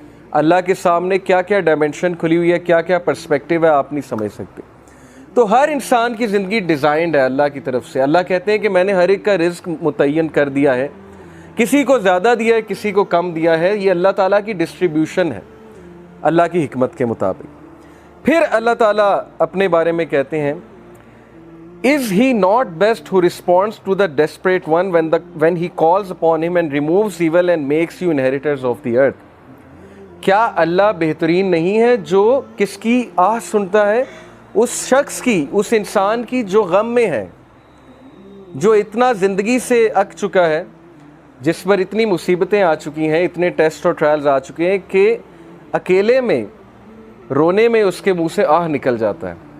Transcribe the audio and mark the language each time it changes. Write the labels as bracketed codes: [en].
[ur] اللہ کے سامنے کیا کیا ڈائمنشن کھلی ہوئی ہے, کیا کیا پرسپیکٹیو ہے, آپ نہیں سمجھ سکتے. تو ہر انسان کی زندگی ڈیزائنڈ ہے اللہ کی طرف سے. اللہ کہتے ہیں کہ میں نے ہر ایک کا رزق متعین کر دیا ہے, کسی کو زیادہ دیا ہے, کسی کو کم دیا ہے. یہ اللہ تعالیٰ کی ڈسٹریبیوشن ہے اللہ کی حکمت کے مطابق. پھر اللہ تعالیٰ اپنے بارے میں کہتے ہیں [en] Is he not best who responds to the desperate one when he calls upon him and removes evil and makes you inheritors of the earth. [ur] کیا اللہ بہترین نہیں ہے جو کس کی آہ سنتا ہے, اس شخص کی, اس انسان کی جو غم میں ہے, جو اتنا زندگی سے اک چکا ہے, جس پر اتنی مصیبتیں آ چکی ہیں, اتنے ٹیسٹ اور ٹرائلز آ چکے ہیں کہ اکیلے میں رونے میں اس کے منہ سے آہ نکل جاتا ہے.